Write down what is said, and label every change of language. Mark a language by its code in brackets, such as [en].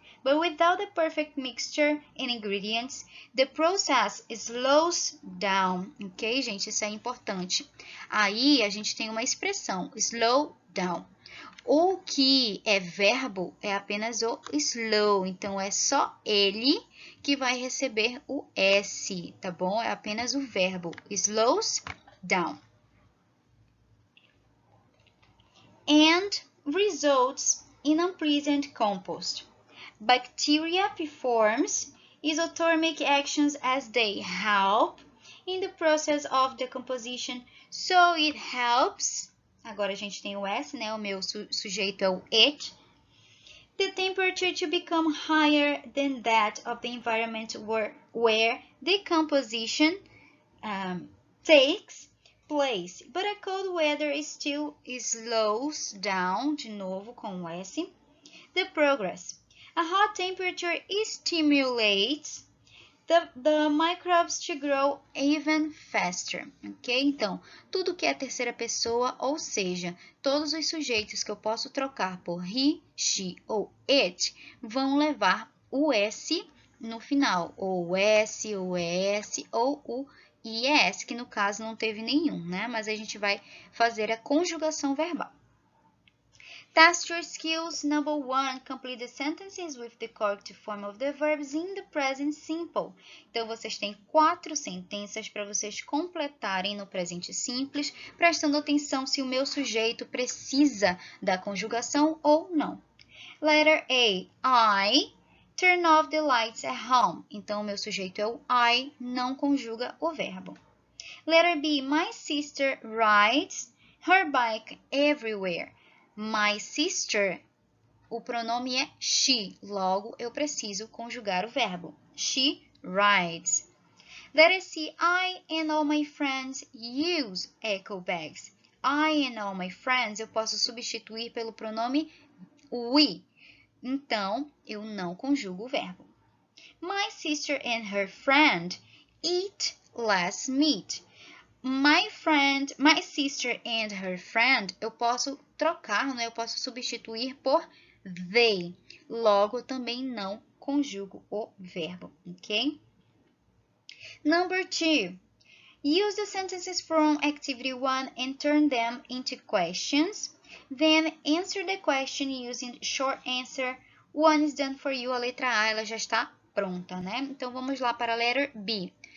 [en] But without the perfect mixture and ingredients, the process slows down. [pt] Ok, gente? Isso é importante. Aí, a gente tem uma expressão, slow down. O que é verbo é apenas o slow. Então, é só ele que vai receber o S, tá bom? É apenas o verbo. [en] Slows down. And results in unpleasant compost. Bacteria performs isothermic actions as they help in the process of decomposition, so it helps. [pt] Agora a gente tem o S, né? O meu sujeito é o it. [en] The temperature to become higher than that of the environment where decomposition takes place. But a cold weather still slows down, [pt] de novo com o S, [en] the progress. A hot temperature stimulates the microbes to grow even faster, ok? [pt] Então, tudo que é terceira pessoa, ou seja, todos os sujeitos que eu posso trocar por he, she ou it, vão levar o S no final, ou o S, o ES, ou o IES, que no caso não teve nenhum, né? Mas a gente vai fazer a conjugação verbal. [en] Test your skills. Number 1. Complete the sentences with the correct form of the verbs in the present simple. [pt] Então, vocês têm 4 sentenças para vocês completarem no presente simples, prestando atenção se o meu sujeito precisa da conjugação ou não. [en] Letter A. I turn off the lights at home. [pt] Então, o meu sujeito é o I, não conjuga o verbo. [en] Letter B. My sister rides her bike everywhere. My sister, [pt] o pronome é she, logo eu preciso conjugar o verbo. [en] She rides. Letter C. I and all my friends use eco bags. I and all my friends [pt] eu posso substituir pelo pronome we. Então, eu não conjugo o verbo. [en] My sister and her friend eat less meat. My sister and her friend, [pt] eu posso trocar, né? Eu posso substituir por they. Logo, também não conjugo o verbo, ok? [en] Number 2. Use the sentences from Activity 1 and turn them into questions. Then answer the question using short answer. One is done for you. [pt] A letra A ela já está pronta, né? Então vamos lá para a letra B.